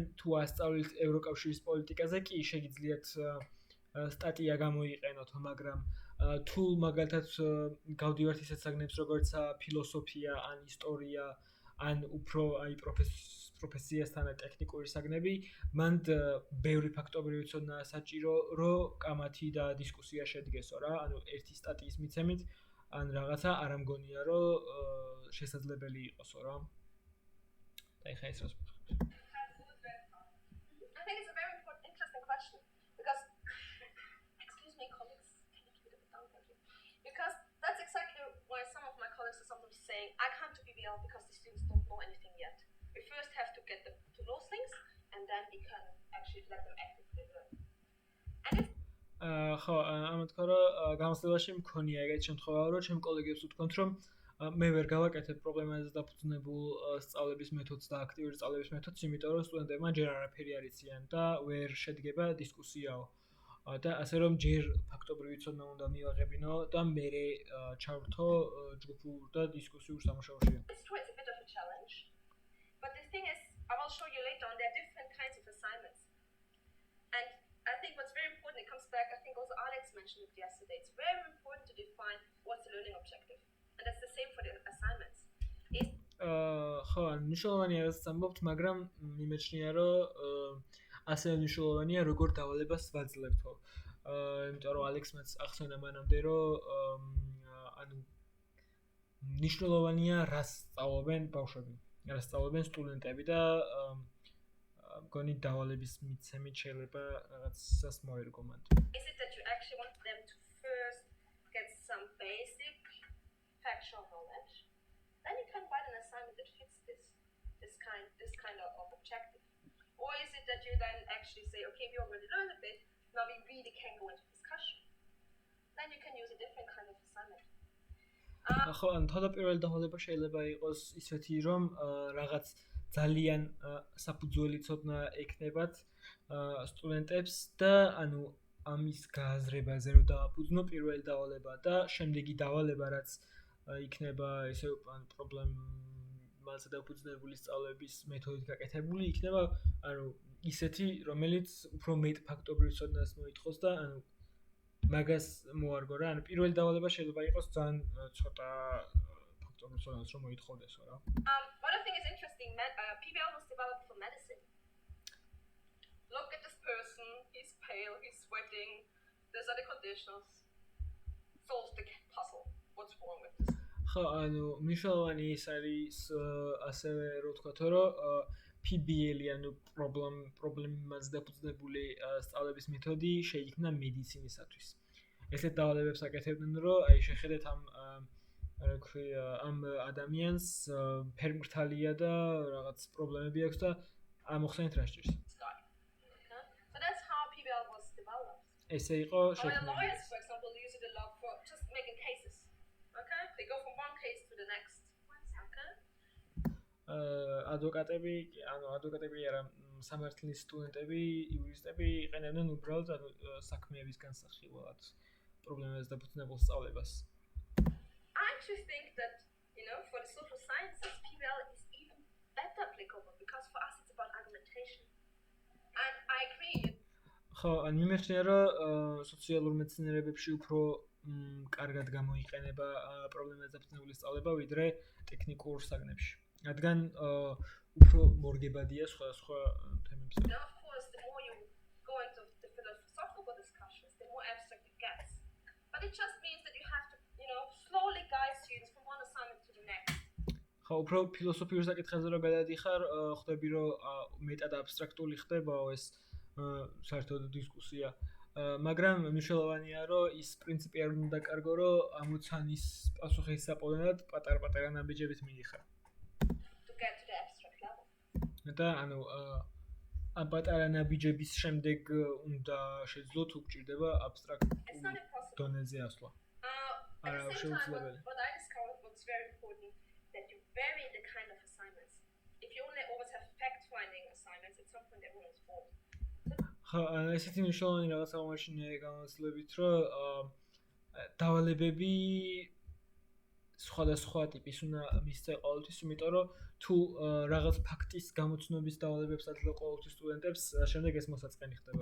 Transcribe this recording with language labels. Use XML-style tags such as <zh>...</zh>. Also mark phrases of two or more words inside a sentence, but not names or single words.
<ka>თუ ასწავლით ევროკავშირის პოლიტიკაზე კი შეგიძლიათ სტატია გამოიყენოთ მაგრამ თუ მაგალითად გავდივართ ისეთ საგნებს როგორიცაა ფილოსოფია ან ისტორია ან უფრო აი პროფესიასთან ტექნიკური საგნები მან ბევრი ფაქტობრივი ცოდნა საჭირო რომ კამათი და დისკუსია შედგესო რა ანუ ერთი სტატიის მიცემით ან რაღაცა არ ამგონია რომ შესაძლებელი იყოსო რა და ეხა ეს რას</ka> <en>saying I come to PBL because the students don't know anything yet. We first have to get them to know things and then we can actually let them actively learn.</en> <ka>ხო, ამათქო რომ გამოცდილებაში მქონია ეგეთი შემთხვევა რომ ჩემ კოლეგებს ვთქვათ რომ მე ვერ გავაკეთებ პრობლემაზე დაფუძნებულ სწავლების მეთოდს და აქტიური სწავლების მეთოდს, იმიტომ რომ სტუდენტებმა ჯერ არაფერი არ იციან და ვერ შედგება დისკუსიაო. და ასე რომ ჯერ ფაქტობრივი ცოდნა უნდა მივაღებინო და მერე ჩავრთო ჯგუფურ და დისკუსიურ სამუშაოში.</ka> <en>It's a bit of a challenge. But the thing is, I will show you later on there are different kinds of assignments. And I think what's very important, it comes back, I think also Alex mentioned it yesterday, it's very important to define what's the learning objective. And that's the same for the assignments.</en> <ka>ხო, მნიშვნელოვანია რაც ამბობთ, მაგრამ მიმეჩნია რომ ასე მნიშვნელოვანია როგორ დავალებას ვაძლევთო. იმიტომ რომ ალექსმაც ახსენა მანამდე რომ ანუ მნიშვნელოვანია რას სწავლობენ ბავშვები, რას სწავლობენ სტუდენტები და მგონი დავალების მიცემით შეიძლება რაღაცას მოერგო მანდ.</ka> <en>Is it that you actually want them to first get some basic factual knowledge? Then you can write an assignment that fits this kind of objective. Or is it that you then actually say, okay, we already learned a bit, now we really can go into discussion. Then you can use a different kind of assignment.</en> <ka>ხო, ან თავდაპირველი დავალება შეიძლება იყოს ისეთი, რომ რაღაც ძალიან საფუძველი ცოდნა ექნებათ სტუდენტებს და ანუ ამის გააზრებაზე რომ დააფუძნო პირველი დავალება და შემდეგი დავალება რაც იქნება ესე ან პრობლემაზე დაფუძნებული სწავლების მეთოდით გაკეთებული იქნება ანუ ისეთი რომელიც უფრო მეტ ფაქტობრივ ცოდნას მოითხოვს და ანუ მაგას მოარგო რა ანუ პირველი დავალება შეიძლება იყოს ძალიან ცოტა ფაქტობრივ ცოდნას რომ მოითხოვდესო რა</ka> <en>What I think is interesting, PBL was developed for medicine. Look at this person, he's pale, he's sweating, these are the conditions. Solve the puzzle. What's wrong with this?</en> <ka>ხო, ანუ მნიშვნელოვანი ის არის ასევე რო ვთქვათ რომ PBL-ი ანუ პრობლემაზე დაფუძნებული სწავლების მეთოდი შეიქმნა მედიცინისათვის. ესეთ დავალებებს აკეთებდნენ რომ აი შეხედეთ ამ ადამიანს ფერმრთალია და რაღაც პრობლემები აქვს და ამოხსენეთ რა სჭირს.</ka> <en>So that's how PBL was developed.</en> <ka>ესე იყო შექმნილი.</ka> <en>Lawyers, for example, use it a lot for just making cases. Okay? They go from one case to the next. Okay?</en> <ka>ადვოკატები არა სამართლის სტუდენტები, იურისტები იყენებდნენ უბრალოდ საქმეების განსახილვად. პრობლემებს დაფუძნებულ სწავლებას.</ka> <en>I actually think that, for the social sciences, PBL is even better applicable because for us it's about argumentation. And I agree.</en> <ka>ხო, ან მიმეჩნია, რომ სოციალურ მეცნიერებებში უფრო კარგად გამოიყენება პრობლემებს დაფუძნებული სწავლება, ვიდრე ტექნიკურ საგნებში. რადგან უფრო მორგებადია სხვა თემებზე.</ka> <en>Now, of course, the more you go into the philosophical discussions, the more abstract it gets. But it just means that you have to, slowly guide students from one assignment to the next.</en> <ka>ხო, უფრო ფილოსოფიურ საკითხებზე რომ გადადიხარ, ხვდები, რომ მეტად აბსტრაქტული ხდება ეს საერთოდ დისკუსია. მაგრამ მნიშვნელოვანია, რომ ის პრინციპი არ უნდა დაკარგო, რომ ამოცანის პასუხის საპონად პატარ-პატარა ნაბიჯებით მიიღარ.</ka> <en>To get to the abstract level.</en> <ka>და ამ პატარა ნაბიჯების შემდეგ უნდა შეძლო თუ გჭირდება აბსტრაქტულ</ka> <en>It's not impossible.</en> <ka>დონეზე ასვლა.</ka> <en>At the same time, what I discovered was very important that you vary the kind of assignments. If you only always have fact-finding assignments, at some point everyone's bored.</en> <ka>ხო, ესეთი მნიშვნელოვანი რაღაცა მომაჩნია განსაზღვრებით, რომ დავალებები სხვადასხვა ტიპის უნდა მისცე ყოველთვის, იმიტომ რომ თუ რაღაც ფაქტის გამოცნობის დავალებებს აძლევ ყოველთვის სტუდენტებს, შემდეგ ეს მოსაწყენი ხდება.</ka>